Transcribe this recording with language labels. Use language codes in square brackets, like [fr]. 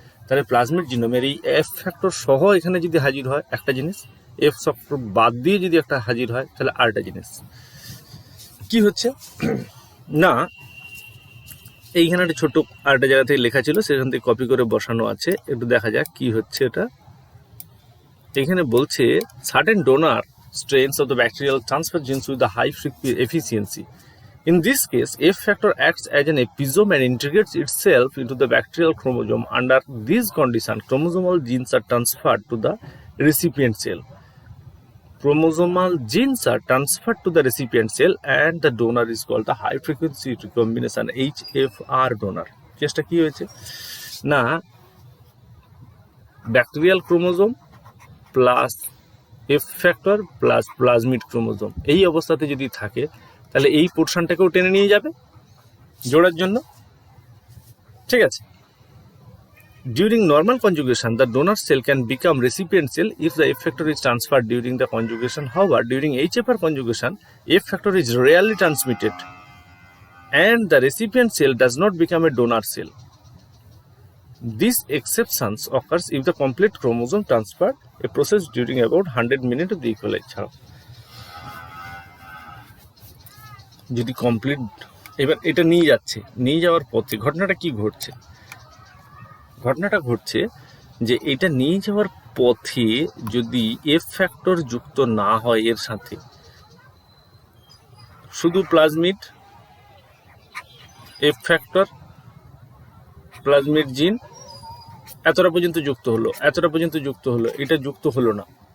[bn] তাহলে প্লাজমিড জিনোমের এই F factor সহ এখানে যদি হাজির হয় একটা জিনিস, এফ ফ্যাক্টর বাদ দিয়ে যদি একটা হাজির হয়, তাহলে আরেকটা জিনিস কি হচ্ছে না, এইখানে একটা ছোট্ট আরেকটা জায়গা থেকে লেখা ছিল, সেখান থেকে কপি করে বসানো আছে, একটু দেখা যাক কি হচ্ছে এটা। এখানে বলছে [en] Certain donor strains of the bacterial transfer genes with a high efficiency. In this case, F factor acts as an episome and integrates itself into the bacterial chromosome. Under this condition, chromosomal genes are transferred to the recipient cell. Chromosomal genes are transferred to the recipient cell and the donor is called the high frequency recombination HFR donor. [bn] চেষ্টা কি হয়েছে না, bacterial chromosome plus F factor plus plasmid chromosome এই অবস্থাতে যদি থাকে, তাহলে এই পোর্শনটাকেও টেনে নিয়ে যাবে জোড়ার জন্য, ঠিক আছে? [en] During normal conjugation, the donor cell can become recipient cell if the F factor is transferred during the conjugation. However, during HFR conjugation, F factor is rarely transmitted and the recipient cell does not become a donor cell. This exception occurs if the complete chromosome transfer, a process during about 100 minutes of the equalize. [bn] যদি complete, এবার এটা নিয়ে যাচ্ছে, নিয়ে যাওয়ার পথে ঘটনাটা কি ঘটছে? ঘটনাটা ঘটছে যে এটা নিয়ে যাওয়ার পথে যদি এফ ফ্যাক্টর যুক্ত না হয় এর সাথে, শুধু প্লাজমিড, এফ ফ্যাক্টর, প্লাজমিড জিন এতটা পর্যন্ত যুক্ত হলো, এতটা পর্যন্ত যুক্ত হলো, এটা যুক্ত হলো না।